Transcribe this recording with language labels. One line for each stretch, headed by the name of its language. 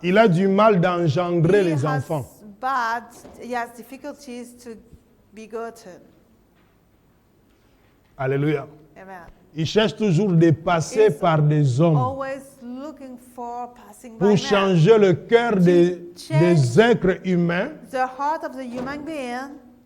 French: il a du mal d'engendrer les enfants.
English: he has difficulties to begotten.
French: Alléluia.
English: Amen.
French: Il cherche toujours de passer
English: Is
French: par des hommes
English: Always looking for passing by
French: pour
English: men.
French: changer le cœur des êtres humains
English: The heart of the human being